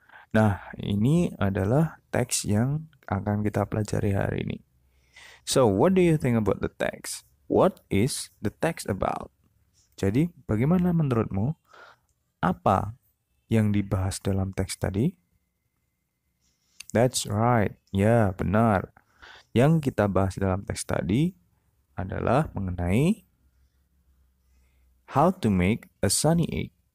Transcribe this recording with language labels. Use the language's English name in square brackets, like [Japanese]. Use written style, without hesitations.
[Indonesian] Nah, ini adalah teks yang akan kita pelajari hari ini. [English] So, what do you think about the text? What is the text about? [Indonesian] Jadi, bagaimana menurutmu? Apa yang dibahas dalam teks tadi? [English] That's right. [Indonesian] Ya, benar. Yang kita bahas dalam teks tadi adalah mengenai [English] how to make a sunny egg.